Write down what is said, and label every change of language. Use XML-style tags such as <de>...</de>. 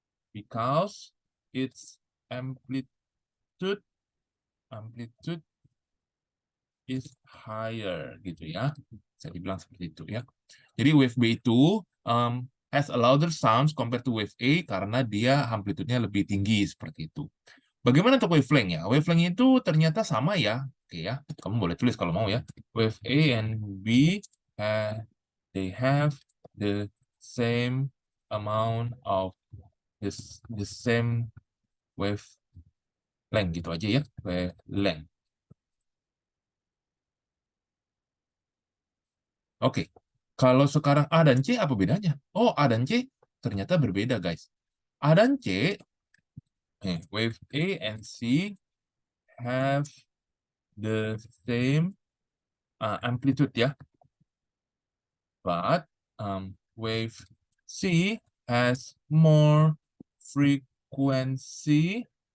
<en>Because its amplitude is higher</en> <id>gitu ya. Bisa dibilang seperti itu ya. Jadi wave B itu</id> <en>has a louder sounds compared to wave A</en> <id>karena dia amplitude-nya lebih tinggi seperti itu. Bagaimana untuk wavelength ya? Wavelength itu ternyata sama ya. Oke ya, kamu boleh tulis kalau mau ya.</id> <en>Wave A and B they have the same amount of the same wavelength</en> <id>gitu aja ya,</id> <en>wavelength.</en> <id>Oke, kalau sekarang A dan C apa bedanya? Oh, A dan C ternyata berbeda guys.</id> <en>A dan C, wave A and C have the same amplitude ya, but wave C has more frequency</en>